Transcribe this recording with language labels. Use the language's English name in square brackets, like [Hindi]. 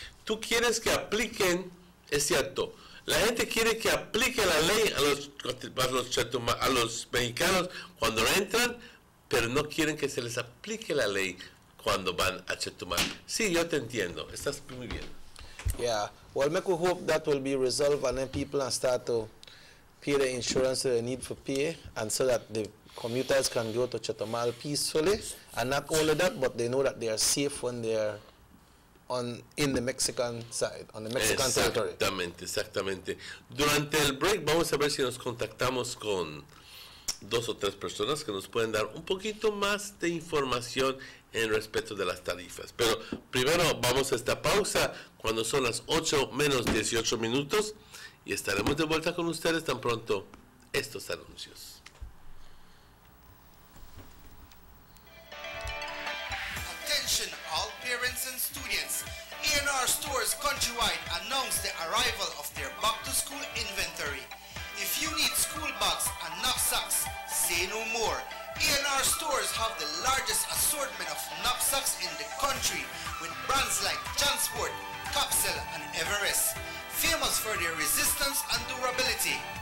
[Spanish] tú quieres que apliquen, es cierto, la gente quiere que aplique la ley a los mexicanos cuando entran, pero no quieren que se les aplique la ley cuando van a Chetumal. Sí, yo te entiendo, estás muy bien. [English] Yeah, well, make we hope that will be resolved and then people can start to pay the insurance they need for pay, and so that the commuters can go to Chetumal peacefully. And not only that, but they know that they are safe when they are in the Mexican side, on the Mexican territory. [Spanish] Exactamente. Durante el break vamos a ver si nos contactamos con 2 o 3 personas que nos pueden dar un poquito más de información en respecto de las tarifas. Pero primero vamos a esta pausa cuando son las 8 menos 18 minutos y estaremos de vuelta con ustedes tan pronto estos anuncios. [English] Attention all parents and students. A&R Stores countrywide announced the arrival of their back-to-school inventory. If you need school bags and knapsacks, say no more. A&R Stores have the largest assortment of knapsacks in the country with brands like Jansport, Capsule and Everest, famous for their resistance and durability.